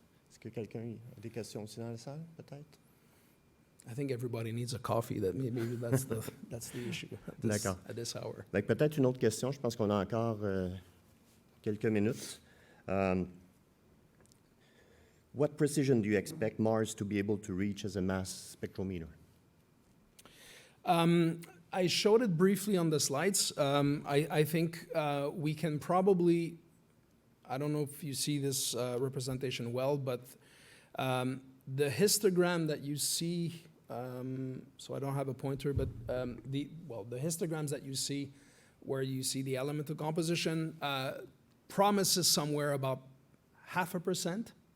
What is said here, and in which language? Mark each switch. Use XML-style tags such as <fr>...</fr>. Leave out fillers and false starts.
<fr>Est-ce que quelqu'un a des questions aussi dans la salle, peut-être?</fr> <en>I think everybody needs a coffee. Maybe that's the issue at this hour.</en> <fr>Donc, peut-être une autre question. Je pense qu'on a encore quelques minutes.</fr> <en>What precision do you expect Mars to be able to reach as a mass spectrometer? I showed it briefly on the slides. I think we can probably, I don't know if you see this representation well, but the histogram that you see, so I don't have a pointer, but the histograms that you see where you see the elemental composition promises somewhere about 0.5%.</en>